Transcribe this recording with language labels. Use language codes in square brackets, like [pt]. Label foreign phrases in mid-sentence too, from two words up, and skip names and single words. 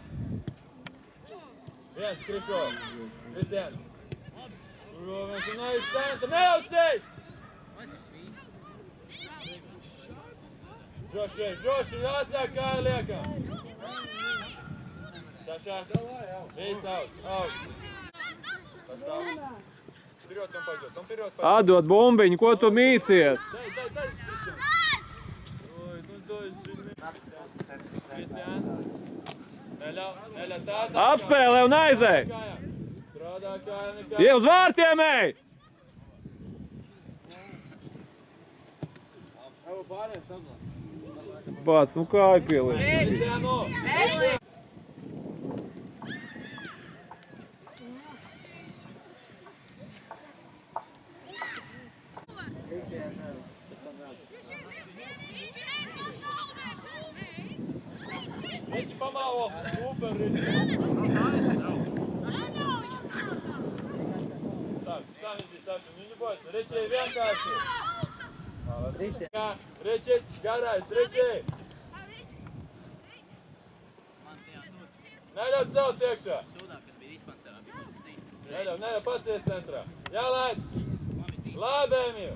[lv] Viens, Krišo! Kristiān! Tur viens un aiz centra! Neļauj! Droši, atsāk kā liekam! Sašā! Viss aug! [ru] Вперед, он пойдет, он вперед пойдет. [lv] Atdod bumbiņu, ko tu mīcies? [ru] Ой, ну дай сильнее. [lv] Kristiān. Neļauj tā. Apspēlē un aizej! Strādā kājām nekā. Ie uz vārtiem ej! Bāc, nu kāju pieliek. Kristiāno! Riči pamalo! Super, Riči! Saša, nu [ru] не бойся. [lv] Riči, vienkārši! Ričis, garais, Riči! Neļauj celt iekšā! Neļauj, pacies centrā! Jālaid! Labi, Emīl!